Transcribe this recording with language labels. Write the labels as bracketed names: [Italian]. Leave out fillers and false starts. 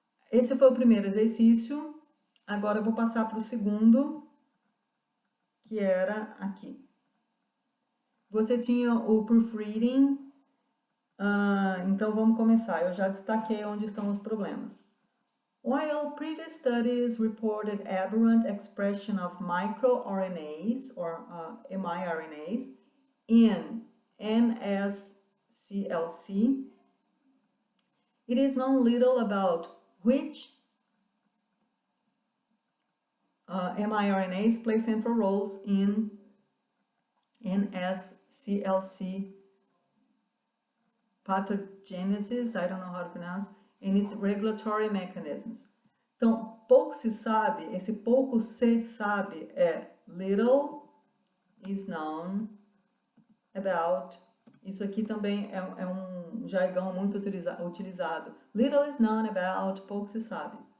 [Portuguese] Esse foi o primeiro exercício, agora eu vou passar para o segundo, que era aqui. Você tinha o proofreading, então vamos começar. Eu já destaquei onde estão os problemas. [English] While previous studies reported aberrant expression of microRNAs or miRNAs in NSCLC, it is known little about which miRNAs play central roles in NSCLC pathogenesis, I don't know how to pronounce, and its regulatory mechanisms. [Portuguese] Então, pouco se sabe, esse pouco se sabe é [English] little is known about. [Portuguese] Isso aqui também é um jargão muito utilizado. [English] Little is known about, [Portuguese] pouco se sabe.